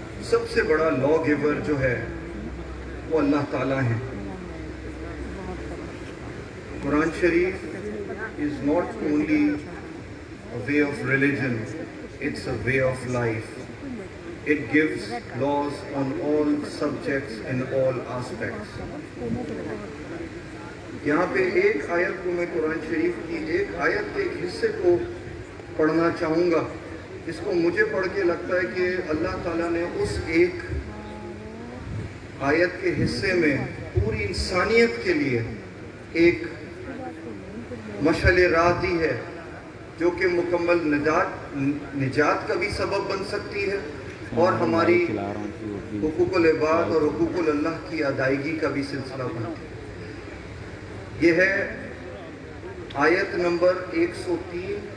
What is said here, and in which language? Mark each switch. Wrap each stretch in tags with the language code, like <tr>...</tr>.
<ur>سب سے بڑا لا گیور جو ہے وہ اللہ تعالیٰ ہیں۔ قرآن شریف</ur> <en>is not only a way of religion, it's a way of life. It gives laws on all subjects in all aspects.</en> <ur>یہاں پہ ایک آیت کو میں قرآن شریف کی ایک آیت کے ایک حصے کو پڑھنا چاہوں گا، جس کو مجھے پڑھ کے لگتا ہے کہ اللہ تعالیٰ نے اس ایک آیت کے حصے میں پوری انسانیت کے لیے ایک مشعل راہ دی ہے جو کہ مکمل نجات کا بھی سبب بن سکتی ہے اور ہماری حقوق العباد اور حقوق اللہ کی ادائیگی کا بھی سلسلہ بنتی ہے۔ یہ ہے آیت نمبر 103</ur>